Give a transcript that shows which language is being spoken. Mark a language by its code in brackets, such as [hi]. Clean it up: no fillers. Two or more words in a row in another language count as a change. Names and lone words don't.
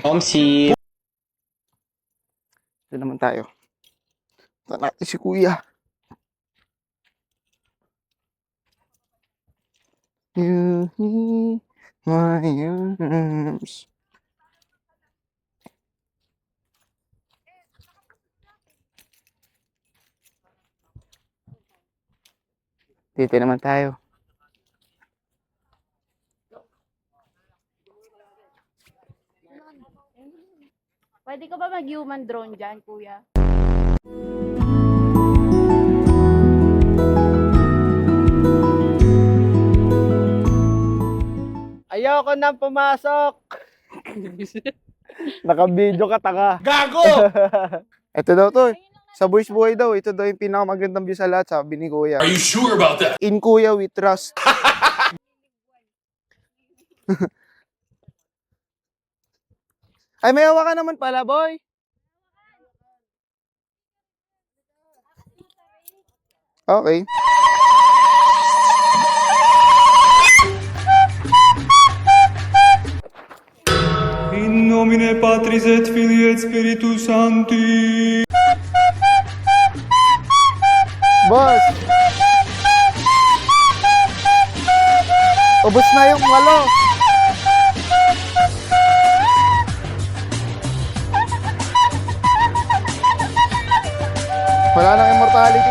[tl] Omsi. Ito naman tayo. Ito natin si Kuya. [en] You need my arms. [tl] Dito naman tayo. Pwede ka ba mag- [en] human drone [tl] dyan, kuya? Ayoko nang pumasok. Naka-video ka, taka. Gago! Ito daw to. Sa Boys Buhay daw, ito daw yung pinakamagandang view sa lahat, sabi ni Kuya. [en] Are you sure about that? In Kuya, we trust. [tl] Ay, may hawa ka naman pala, boy. Okay. [la] In nomine Patris et Filii et Spiritus Sancti. [tl] Boss! Ubus na yung malo. Wala nang immortality.